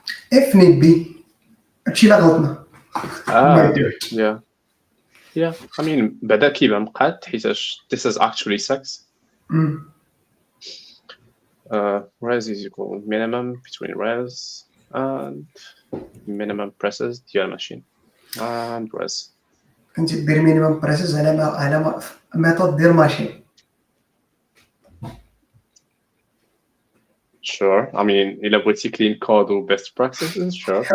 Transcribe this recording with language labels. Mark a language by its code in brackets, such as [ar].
[en] If need be. [ar] هادشي لا غلطنا. [en] Yeah. I mean, [ar] بدا كيبان مقاد حيتاش [en] this is actually 6. Res is equal minimum between res and minimum presses [ar] ديال [en] machine and res. [ar] كنتي دير مينيمم بريسز على ميثود ديال ماشين. [en] Sure. I mean, [ar] إلا بغيتي [en] clean code و best practices, sure.